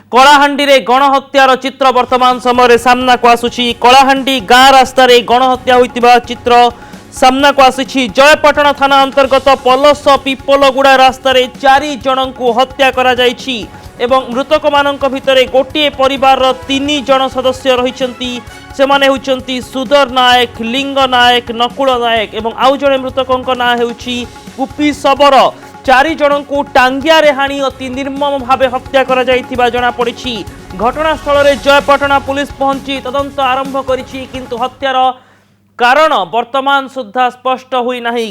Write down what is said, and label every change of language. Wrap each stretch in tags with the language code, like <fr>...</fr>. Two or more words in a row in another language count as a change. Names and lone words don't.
<or>କଳାହାଣ୍ଡି ରେ ଗଣହତ୍ୟାର ଚିତ୍ର ବର୍ତ୍ତମାନ ସମୟ ସାମ୍ନା କୁ ଆସୁଛି। କଳାହାଣ୍ଡି ଗାଁ ରାସ୍ତାର ଗଣହତ୍ୟା ହୋଇଥିବା ଚିତ୍ର ସାମ୍ନା କୁ ଆସି। ଜୟପାଟଣା ଥାନା ଅନ୍ତର୍ଗତ ପଳସ ପିପଲଗୁଡ଼ା ରାସ୍ତାର 4 ଜଣ କୁ ହତ୍ୟା କରା ଯାଇଛି ଏବଂ ମୃତକ ମାନଙ୍କ ଭିତର ଗୋଟେ ପରିବାର 3 ଜଣ ସଦସ୍ୟ ରହିଛନ୍ତି। ସେମାନେ ହେଉଛନ୍ତି ସୁଦର ନାୟକ, ଲିଙ୍ଗ ନାୟକ, ନକୁଳ ନାୟକ ଏବଂ ଆଉ ଜଣେ ମୃତକଙ୍କ ନାଁ ହେଉଛି କୁପି ସବର। 4 ଜଣ କୁ ଟାଙ୍ଗିଆ ରେ ହାଣି ଅତି ନିର୍ମମ ଭାବେ ହତ୍ୟା କରା ଯାଇଥିବା ଜଣା ପଡ଼ିଛି। ଘଟଣାସ୍ଥଳ ରେ ଜୟପାଟଣା ପୁଲିସ ପହଞ୍ଚି ତଦନ୍ତ ଆରମ୍ଭ କରିଛି, କିନ୍ତୁ ହତ୍ୟାର କାରଣ ବର୍ତ୍ତମାନ ସୁଦ୍ଧା ସ୍ପଷ୍ଟ ହୋଇ ନାହିଁ।</or>